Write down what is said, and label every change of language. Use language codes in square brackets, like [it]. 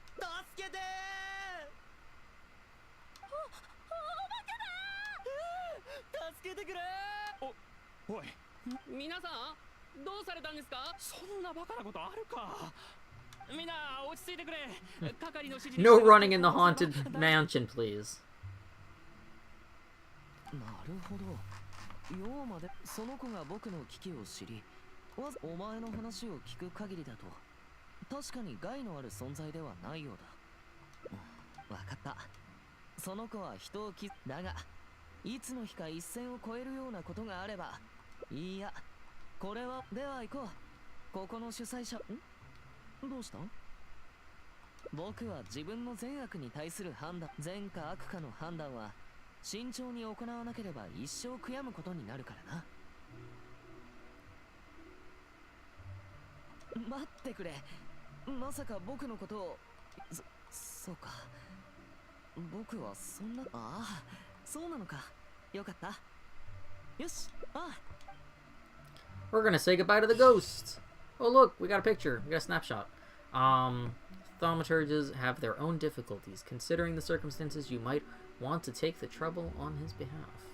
[ja] 助けてー、助けてくれおい、皆さんどうされたんですか？そんなバカなことあるか。みんな落ち着いてくれ。係の指示。 [en] No running in the haunted mansion, please. [ja] なるほど。妖魔でその子が僕の危機を知り、お前の話を聞く限りだと確かに害のある存在ではないようだ。わかった。その子は人をだがいつの日か一線を越えるようなことがあれば。いや、これは。では行こう。ここの主催者。どうした？僕は自分の善悪に対する判断、善か悪かの判断は慎重に行わなければ一生悔やむことになるからな。待ってくれ。まさか僕のことを。そうか。僕はそんな。ああ、そうなのか。よかった。よし。ああ。 [en] We're gonna say goodbye to the ghosts. Oh look, we got a picture. We got a snapshot. Thaumaturges have their own difficulties. Considering the circumstances, you might want to take the trouble on his behalf.